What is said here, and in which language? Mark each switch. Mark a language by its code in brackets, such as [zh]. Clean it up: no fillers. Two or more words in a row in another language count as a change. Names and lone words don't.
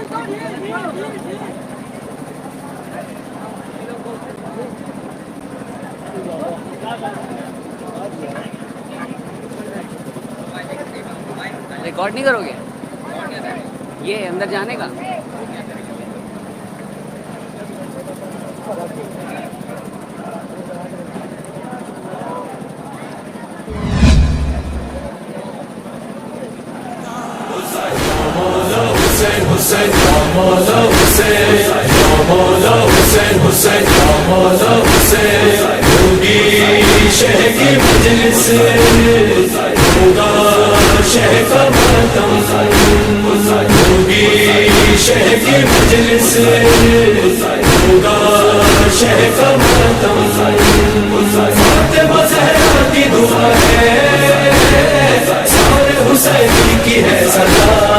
[ur] ریکارڈ نہیں کرو گے یہ اندر جانے کا؟ [ar] حسين، حسين، يا مولى حسين، يا مولى حسين، حسين، يا مولى حسين. [ur] ہوگی شہ کی مجلس ہوگا شہ کا ماتم، ہوگی شہ کی مجلس ہوگا شہ کا ماتم. فاطمہ زہرا کی دعا ہے، سارے حسین کی ہے صدا.